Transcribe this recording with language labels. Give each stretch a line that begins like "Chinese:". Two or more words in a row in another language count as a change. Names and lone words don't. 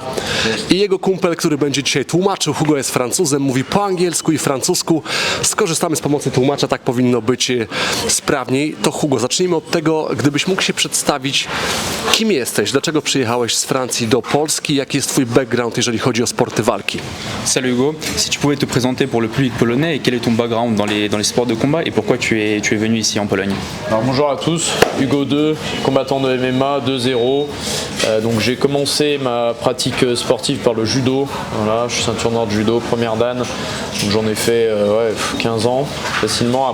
Polish: I jego kumpel, który będzie dzisiaj tłumaczył. Hugo jest Francuzem, mówi po angielsku i francusku. Skorzystamy z pomocy tłumacza, tak powinno być sprawniej. To Hugo, zacznijmy od tego, gdybyś mógł się przedstawić, kim jesteś, dlaczego przyjechałeś z Francji do Polski, jaki jest twój background, jeżeli chodzi o sporty walki.
French: Salut Hugo, si tu pouvais te présenter pour le public polonais et quel est ton background dans les sports de combat et pourquoi tu es venu ici en Pologne? Alors bonjour à tous, Hugo 2, combattant de MMA 2-0. Donc j'ai commencé ma pratique sportive par le judo. Voilà, je suis ceinture noire de judo, première dan. Donc j'en ai fait 15 ans facilement.